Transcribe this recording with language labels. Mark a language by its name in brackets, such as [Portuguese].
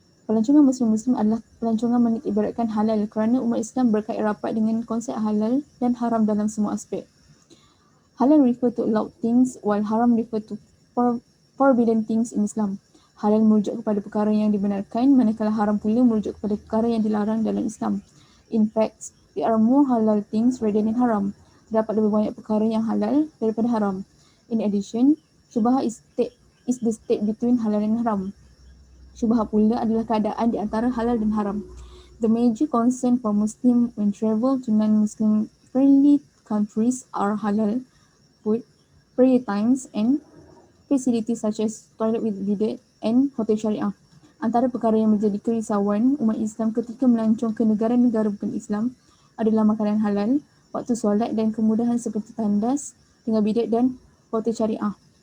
[Malay] Pelancongan Muslim-Muslim adalah pelancongan menitikberatkan halal kerana umat Islam berkait rapat dengan konsep halal dan haram dalam semua aspek. [English] Halal refer to allowed things while haram refer to forbidden things in Islam. [Malay] Halal merujuk kepada perkara yang dibenarkan, manakala haram pula merujuk kepada perkara yang dilarang dalam Islam. [English] In fact, there are more halal things rather than haram. [Malay] Terdapat lebih banyak perkara yang halal daripada haram. [English] In addition, syubhah is the state between halal dan haram. [Malay] Syubhah pula adalah keadaan di antara halal dan haram. [English] The major concern for Muslim when travel to non-Muslim friendly countries are halal food, prayer times and facilities such as toilet with bidet and hotel syariah. [Malay] Antara perkara yang menjadi kerisauan umat Islam ketika melancong ke negara-negara bukan Islam adalah makanan halal, waktu solat dan kemudahan seperti tandas, tinggal bidet dan hotel syariah.